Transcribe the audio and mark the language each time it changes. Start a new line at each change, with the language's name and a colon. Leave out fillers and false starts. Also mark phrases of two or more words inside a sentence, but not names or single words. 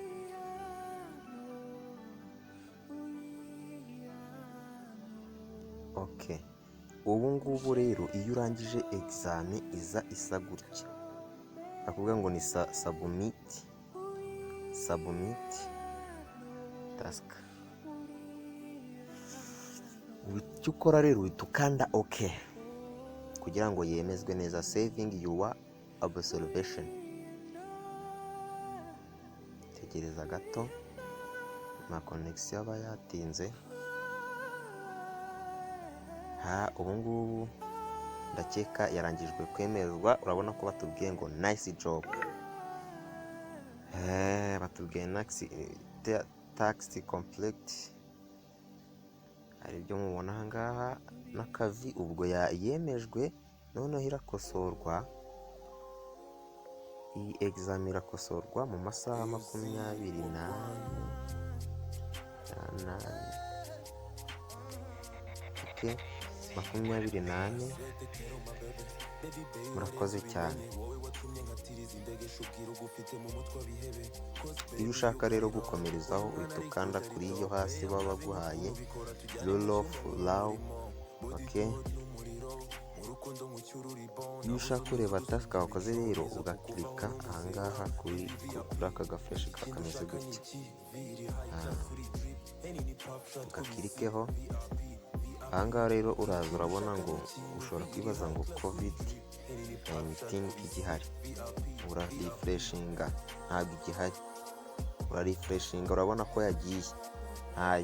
Kinyarwanda: Okay, ubu ngubu rero iyo urangije examen iza isa gutya, akuvuga ngo ni
English: submit task.
Kinyarwanda: Icyo ukora rero uhita ukanda OK kugira ngo yemezwe neza.
English: Saving your observation.
Kinyarwanda: Tegereza gato, na connection aba yatinze. Ubu ngubu ndakeka yarangijwe kwemezwa. Urabona ko batubwiye ngo
English: nice job.
Kinyarwanda: Batubwiye
English: tax complete.
Kinyarwanda: Hari ibyo mubona aha ngaha n'akavi, ubwo yemejwe. Noneho irakosorwa. Iyi exam irakosorwa mu masaha 24 24. Murakoze cyane. Iyo ushaka rero gukomerezaho uhita ukanda kuri iyo hasi baba baguhaye
English: rule of law.
Kinyarwanda: Iyo ushaka kureba task wakoze rero ugakirika ahangaha kuri aka gafresh kameze gutya, ugakirikeho. Ahangaha rero uraza urabona ngo ushobora kwibaza ngo covid-19 igihari, urarefreshinga ntabwo igihari, urarefreshinga urabona ko yagiye ntayo.